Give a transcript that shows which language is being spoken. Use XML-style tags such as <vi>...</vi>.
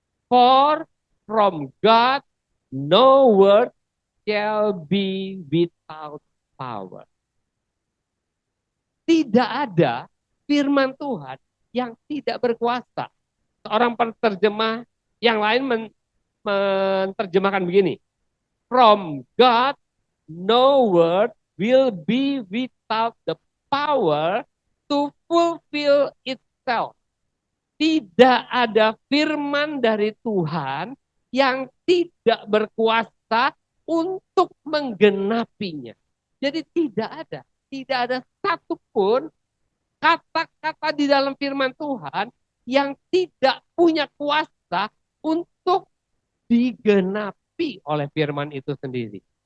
<en>For from God no word shall be without power.</en> <id>Tidak ada firman Tuhan yang tidak berkuasa. Seorang penerjemah yang lain menerjemahkan begini.</id> <en>From God no word will be without the power to fulfill itself.</en> <id>Tidak ada firman dari Tuhan yang tidak berkuasa untuk menggenapinya. Jadi tidak ada satupun kata-kata di dalam firman Tuhan yang tidak punya kuasa untuk digenapi oleh firman itu sendiri.</id>